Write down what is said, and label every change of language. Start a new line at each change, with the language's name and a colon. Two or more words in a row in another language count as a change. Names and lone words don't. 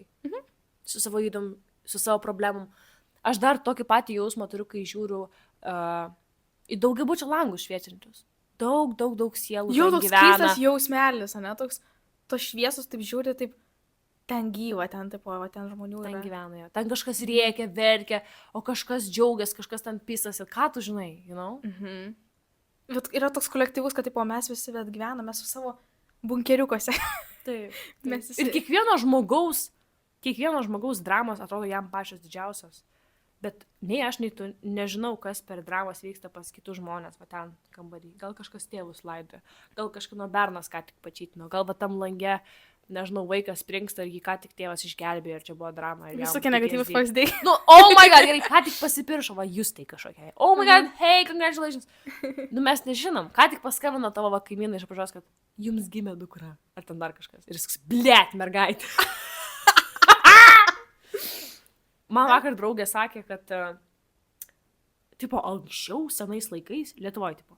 Lithuanian: Su savo įdom, su savo problemom. Aš dar tokį patį jausmą turiu, kai žiūriu į daugiabučio langus šviečiančius. Daug sielų Jau ten toks gyvena. keistas jausmelis, ne? Toks, tos šviesos taip žiūri, taip ten gyva, ten tipo, va, ten žmonių Ten yra. gyvena jo. Ten kažkas rėkia, verkia, o kažkas džiaugiasi, kažkas ten pisasi. Ką tu žinai,
English: you know? Mhm.
Lithuanian: Bet yra toks kolektyvus, kad tipo, mes visi bet gyvename su savo bunkeriukose. Taip. Mes visi- Ir kiekvieno žmogaus dramos atrodo jam pačios didžiausios. Bet nei aš, nei tu nežinau, kas per dramas vyksta pas kitus žmonės, va ten kambarį. Gal kažkas tėvus laidoja, gal kažkino bernas ką tik pačytino, gal va tam lange, nežinau, vaikas springsta ir jį ką tik tėvas išgelbėjo ir čia buvo drama. ir jam Visokie negatyvus PTSD. pavyzdžiai. Nu,
English: oh my god,
Lithuanian: gerai, ką tik pasipiršo, va jūs tai kažkokia.
English: Oh my god, hey, congratulations.
Lithuanian: Nu, mes nežinom, ką tik paskambino tavo va kaimynai iš apačios, kad jums gimė dukra. Ar ten dar kažkas. Ir jis, blėt, mergaitė. Man vakar draugė sakė, kad, tipo, anksčiau, senais laikais, Lietuvoje, tipo,